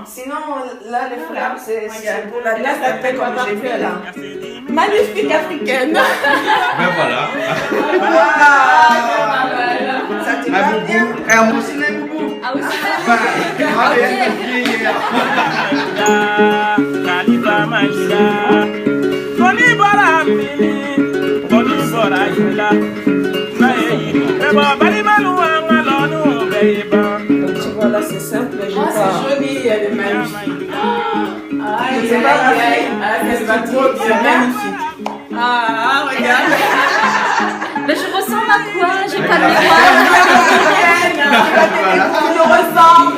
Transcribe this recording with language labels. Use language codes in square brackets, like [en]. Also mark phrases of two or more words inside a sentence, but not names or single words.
[fr] Sinon, là, les flammes, c'est pour la Là, ça tête, fait comme comme j'ai vu là. Magnifique africaine. Ben voilà. Ça te Un va bien? boubou. Un mousselet boubou. Ah oui, Ah, bien, bien. Kalifa Majida, Koni Bora Mini, Koni Bora Yula, Nae, Ebo Balimalu Angalonu Beiba, Donc, tu vois, là, c'est simple. Je Oh, vois. c'est joli, elle est magnifique. Ah, Je elle sais est pas, magnifique. Ah, elle va trop bien, magnifique. Ah, regarde. Mais je ressens Quoi? J'ai pas de mémoire. Tu nous ressembles.